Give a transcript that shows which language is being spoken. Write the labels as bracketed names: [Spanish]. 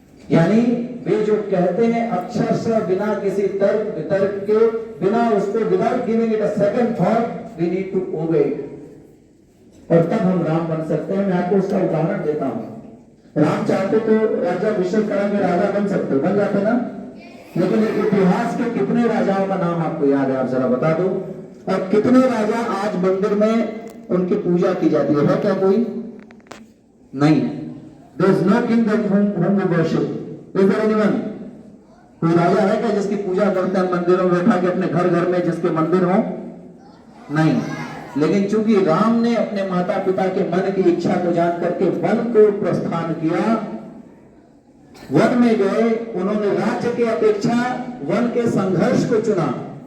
[Hindi] यानी वे जो कहते हैं अक्षरशः बिना किसी तर्क वितर्क के, बिना उसको, [English] without giving it a second thought, we need to obey it, [Hindi] और तब हम राम बन सकते हैं। मैं आपको उसका उदाहरण देता हूं। राम चाहते तो राज्याभिषेक करा के राजा बन सकते, बन जाते ना, लेकिन इतिहास के कितने राजाओं का नाम आपको याद है, आप जरा बता दो। और कितने राजा आज मंदिर में उनकी पूजा की जाती है क्या कोई? नहीं। [English] There is no king that whom we worship. Is there anyone? [Hindi] कोई राजा है क्या जिसकी पूजा करते हैं मंदिरों में बैठा के, अपने घर घर में जिसके मंदिर हो? नहीं। लेकिन चूंकि राम ने अपने माता पिता के मन की इच्छा को जान करके वन को प्रस्थान किया, वन में गए, उन्होंने राज्य की अपेक्षा वन के संघर्ष को चुना।